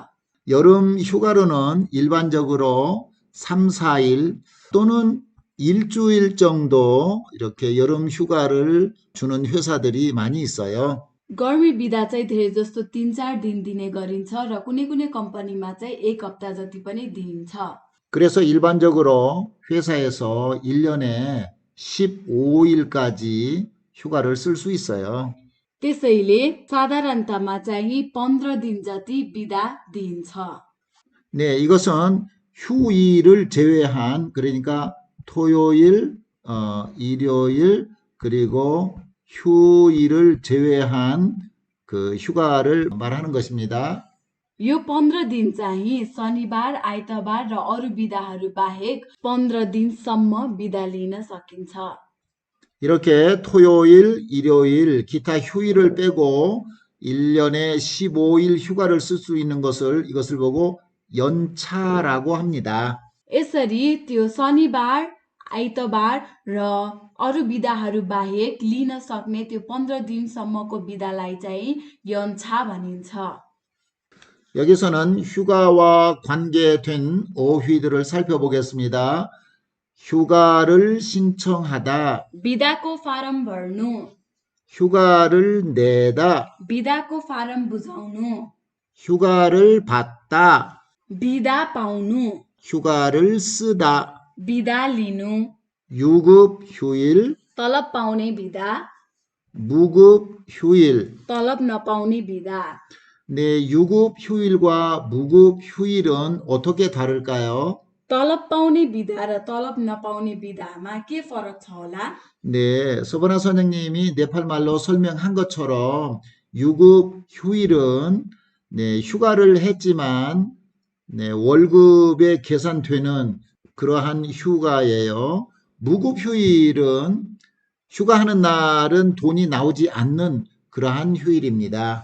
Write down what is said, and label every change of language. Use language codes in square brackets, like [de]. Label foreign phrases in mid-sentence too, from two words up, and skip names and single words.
[ko] 여름 휴가로는 일반적으로 3, 4일 또는 일주일 정도 이렇게 여름 휴가를 주는 회사들이 많이 있어요. [ne] गर्मी बिदा चाहिँ धेरै जस्तो 3-4 दिन दिने गरिन्छ र कुनै कुनै कम्पनीमा चाहिँ 1 हप्ता जति पनि दिइन्छ। [ko] 그래서 일반적으로 회사에서 1년에 15일까지 휴가를 쓸 수 있어요. [ne] त्यसैले साधारणतामा चाहिँ 15 दिन जति बिदा दिइन्छ। [ko] 네, 이것은 휴일을 제외한 그러니까 토요일, 일요일 그리고 휴일을 제외한 그 휴가를 말하는 것입니다. [ne] यो 15 दिन चाहिँ शनिबार, आइतबार र अरू बिदाहरू बाहेक 15 दिनसम्म बिदा लिन सकिन्छ। [ko] 이렇게 토요일, 일요일, 기타 휴일을 빼고 1년에 15일 휴가를 쓸 수 있는 것을 이것을 보고 연차라고 합니다. [ne] यसरी त्यो शनिबार, आइतबार र अरू बिदाहरू बाहेक लिन सक्ने त्यो 15 दिनसम्मको बिदालाई चाहिँ यन्छा भनिन्छ। [ko] 여기서는 휴가와 관계된 어휘들을 살펴보겠습니다. 휴가를 신청하다, [ne] बिदाको फारम भर्नु, [ko] 휴가를 내다, [ne] बिदाको फारम बुझाउनु, [ko] 휴가를 받다, [ne] बिदा पाउनु, [ko] 휴가를 쓰다, [ne] बिदा लिनु, [ko] 유급 휴일, [ne] तलब पाउने बिदा, [ko] 무급 휴일. [ne] तलब नपाउने बिदा. [ko] 네, 유급 휴일과 무급 휴일은 어떻게 다를까요? [ne] तलब पाउने बिदा र तलब नपाउने बिदामा के फरक छ होला? [ko] 네, 서버나 선생님이 네팔말로 설명한 것처럼 유급 휴일은 네, 휴가를 했지만 네, 월급에 계산되는 그러한 휴가예요. 무급 휴일은 휴가하는 날은 돈이 나오지 않는 그러한 휴일입니다.